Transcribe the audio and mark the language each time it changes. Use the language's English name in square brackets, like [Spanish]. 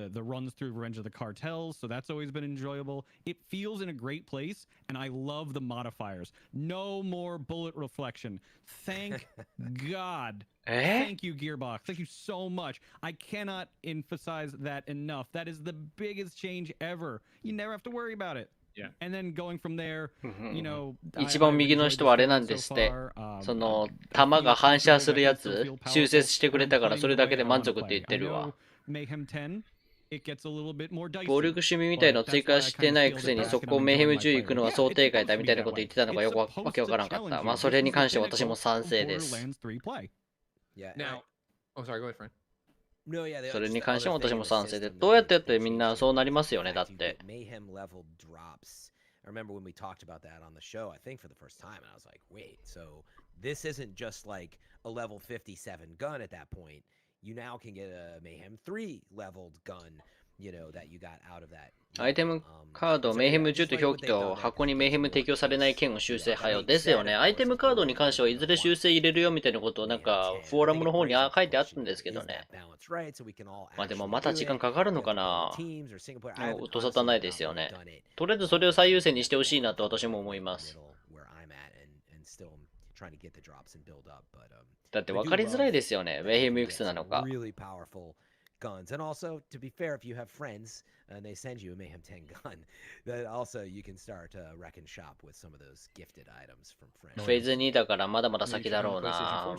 [English] the runs through Revenge of the Cartels, so that's always been enjoyable. It feels in a great place, and I love the modifiers. No more bullet reflection. Thank God. Thank you, Gearbox. Thank you so much. I cannot emphasize that enough. That is the biggest change ever. You never have to worry about it. And then going from there, you know, [Japanese] 一番右の人はあれなんですって。その弾が反射するやつ修正してくれたからそれだけで満足って言ってるわ。暴力趣味みたいのを追加してないくせにそこをメイヘム10行くのは想定外だみたいなこと言ってたのがよくわけわからんかった。まあそれに関して私も賛成です。それに関しても私も賛成で、どうやってやってみんなそうなりますよね、だって。 [English] I remember when we talked about that on the show, I think for the first time, and I was like, wait, so this isn't just like a level 57 gun at that point. You now can get a Mayhem 3 leveled gun, you know, that you got out of that. [Japanese] アイテムカード、メイヘム10と表記と箱にメイヘム提供されない剣を修正はよですよね。アイテムカードに関してはいずれ修正入れるよみたいなことをなんかフォーラムの方に書いてあったんですけどね。まあでもまた時間かかるのかな。音沙汰ないですよね。とりあえずそれを最優先にしてほしいなと私も思います。だって分かりづらいですよね。メイヘムいくつなのか。 [English] guns. And also, to be fair, if you have friends and they send you a Mayhem 10 gun, then also you can start wrecking shop with some of those gifted items from friends. [Japanese] フェーズ2だからまだまだ先だろうな。